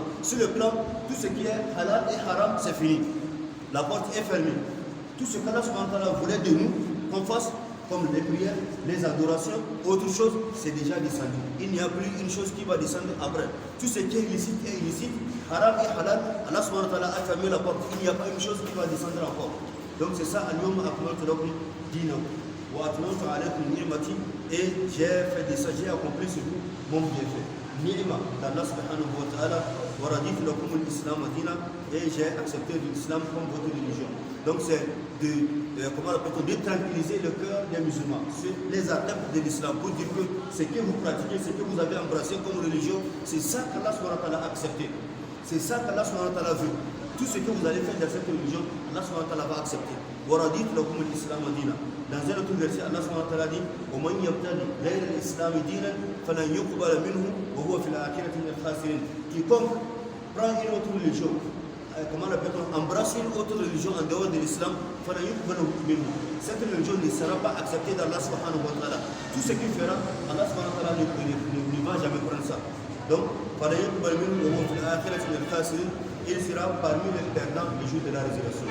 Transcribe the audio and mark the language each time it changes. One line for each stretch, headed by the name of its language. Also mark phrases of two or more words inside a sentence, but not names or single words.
French: Sur le plan, tout ce qui est halal et haram, c'est fini. La porte est fermée. Tout ce qu'
Arabic: الله سبحانه وتعالى
French: voulait de nous, qu'on fasse, comme les prières, les adorations, autre chose, c'est déjà descendu. Il n'y a plus une chose qui va descendre après. Tout ce qui est illicite, haram et halal,
Arabic: الله سبحانه وتعالى
French: a fermé la porte. Il n'y a pas une chose qui va descendre encore. Donc c'est ça,
Arabic: اليوم أكملت لكم دينكم وأتممت عليكم نعمتي,
French: et j'ai fait ça, j'ai accompli sur vous mon bienfait.
Arabic: نعمة الله سبحانه وتعالى ورضيت لكم الإسلام دينا,
French: et j'ai accepté l'islam comme votre religion. Donc c'est de tranquilliser le cœur des musulmans, les adeptes de l'islam, pour dire que ce que vous pratiquez, ce que vous avez embrassé comme religion, c'est ça qu'
Arabic: الله سبحانه وتعالى
French: a accepté. C'est ça qu'
Arabic: الله سبحانه وتعالى
French: veut. Tout ce que vous allez faire dans cette religion,
Arabic: الله سبحانه وتعالى
French: va accepter.
Arabic: ورضيت لكم الإسلام دينا.
French: Dans un autre verset,
Arabic: الله سبحانه وتعالى
French: dit
Arabic: ومن يبتغ غير الإسلام دينا فلن يقبل منه وهو في الآخرة من الخاسرين.
French: Quiconque prend une autre religion, embrasse une autre religion en dehors de l'islam, cette religion ne sera pas acceptée d'
Arabic: الله سبحانه وتعالى.
French: Tout ce qu'il fera,
Arabic: الله سبحانه وتعالى
French: ne va jamais prendre ça. Donc, il sera parmi les perdants le jour de la résurrection.